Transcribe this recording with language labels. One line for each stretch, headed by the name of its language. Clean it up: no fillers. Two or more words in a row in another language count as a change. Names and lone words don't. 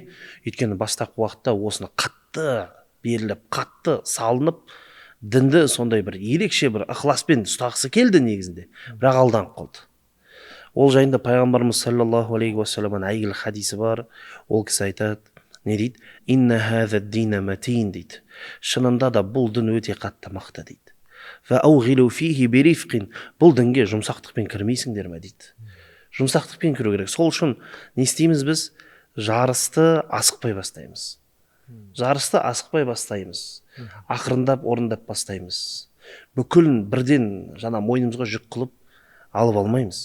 Kazakh: Өйткені бастапқы уақытта осыны қатты беріліп, қатты салынып, дінді сондай бір ерекше бір ықыласпен ұстағысы келді негізінде, бірақ алданып қалды. Ол жайында пайғамбарымыз
Arabic: صلى الله عليه وسلم
Kazakh: әйгілі хадисі бар. Ол кісі айтады, не дейді?
Arabic: إن هذا الدين متين дейді.
Kazakh: Шынында да бұл дін өте қатты мықты дейді.
Arabic: فأوغلوا فيه برفق,
Kazakh: бұл дінге жұмсақтықпен кірмейсіңдер ме дейді. Жұмсақтықпен кіру керек. Сол үшін не істейміз біз? Жарысты асықпай бастаймыз. Ақырындап орындап бастаймыз. Бүкілін бірден жаңа мойнымызға жүк қылып алып алмаймыз.